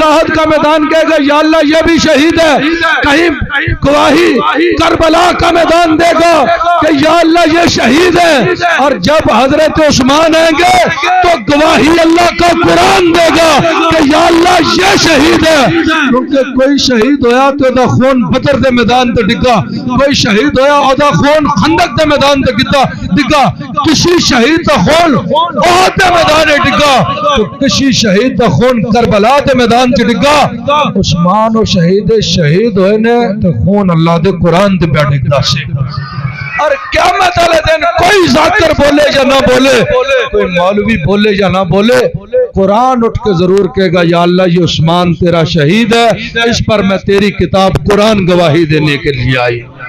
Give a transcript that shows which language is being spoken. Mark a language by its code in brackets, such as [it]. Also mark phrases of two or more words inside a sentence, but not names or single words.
[ur] احد کا میدان کہے گا یا اللہ یہ بھی شہید ہے، کہیں گواہی کربلا کا میدان دے گا کہ یا اللہ یہ شہید ہے، اور جب حضرت عثمان آئیں گے تو گواہی اللہ کا قرآن دے گا کہ یا اللہ یہ شہید ہے، کیونکہ [pa] کوئی شہید ہویا تو دا خون بدر دے میدان تے ڈگا، [ur] کوئی شہید ہویا اور دا خون خندق دے میدان تے ڈگا، [pa] کسی شہید دا خون احد دے میدان ڈگا، تو کسی شہید دا خون کربلا دے میدان تے ڈگا۔ عثمان و شہید ہوئے نے تو خون اللہ دے قرآن دے پہ ڈگدا سے، [ur] اور قیامت والے دن کوئی ذاکر بولے یا نہ بولے، کوئی مولوی بولے یا نہ بولے، قرآن اٹھ کے ضرور کہے گا یا اللہ یہ عثمان تیرا شہید ہے، اس پر میں تیری کتاب قرآن گواہی دینے کے لیے آئی۔